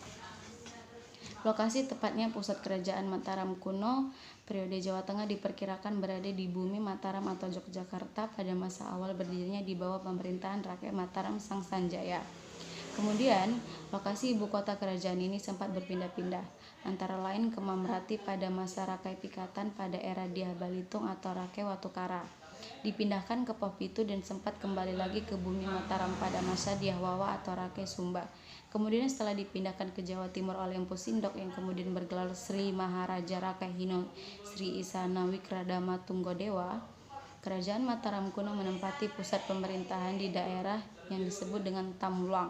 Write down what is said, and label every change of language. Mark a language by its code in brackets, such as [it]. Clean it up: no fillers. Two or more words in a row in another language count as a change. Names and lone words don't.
[id] Lokasi tepatnya pusat Kerajaan Mataram kuno periode Jawa Tengah diperkirakan berada di bumi Mataram atau Yogyakarta pada masa awal berdirinya di bawah pemerintahan Rakai Mataram Sang Sanjaya. Kemudian, lokasi ibu kota kerajaan ini sempat berpindah-pindah, antara lain ke Mamrati pada masa Rakai Pikatan pada era Dyah Balitung atau Rakai Watukara. Dipindahkan ke Popitu dan sempat kembali lagi ke bumi Mataram pada masa Dyah Wawa atau Rakai Sumba. Kemudian setelah dipindahkan ke Jawa Timur oleh Empu Sindok yang kemudian bergelar Sri Maharaja Rakai Hino Sri Isana Wikradama Tunggodewa, Kerajaan Mataram kuno menempati pusat pemerintahan di daerah yang disebut dengan Tamulang.